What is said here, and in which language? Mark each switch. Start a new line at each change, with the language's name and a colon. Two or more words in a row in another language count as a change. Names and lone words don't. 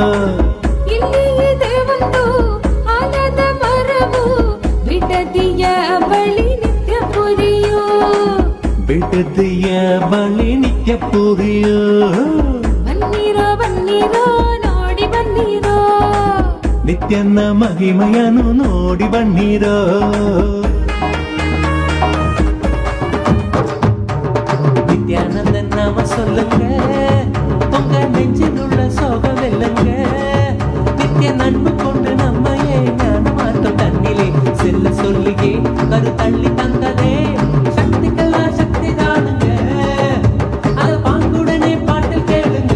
Kannada: ಬಿಡದಿಯ ಬಳಿ ನಿತ್ಯ ಪುರಿಯೋ ಬಿಡುದಿಯ ಬಳಿ ನಿತ್ಯ ಪುರಿಯೋ ಬನ್ನೀರೋ ಬನ್ನೀರೋ ನೋಡಿ ಬನ್ನೀರೋ ನಿತ್ಯನ ಮಹಿಮೆಯನ್ನು ನೋಡಿ ಬನ್ನೀರೋ
Tamil: நித்யானந்தன் நாம சொல்லுங்க உங்க நெஞ்சில் உள்ள சோகம் வெல்லுங்க நித்திய நண்பு கொண்டு நம்மையே ஞான மாற்றம் தண்ணிலே செல்ல சொல்லியே கரு தள்ளி தந்ததே சக்திக்கெல்லாம் சக்தி தானுங்க அத பாங்குடனே பாட்டில் கேளுங்க